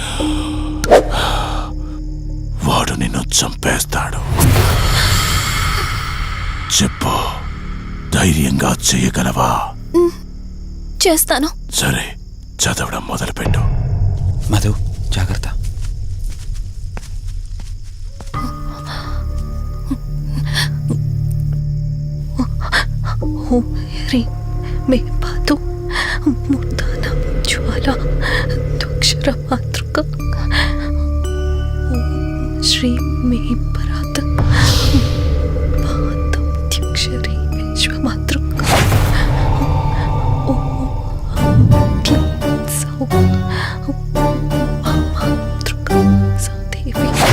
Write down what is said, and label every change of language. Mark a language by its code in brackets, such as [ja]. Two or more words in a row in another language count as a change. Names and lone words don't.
[te] వాడు నిన్ను చంపేస్తాడు. చెప్పు, ధైర్యంగా చేయగలవా? చేస్తాను. సరే, చదవడం మొదలుపెట్టు. మధు జాగ్రత్త. [sa] ह्रीं मे पातु मूर्धानां ज्वाला द्वक्षरमातृका श्रीं मे परात् पादमध्यक्षरी विश्वमातृका क्लीं सौः मातृका सा देवी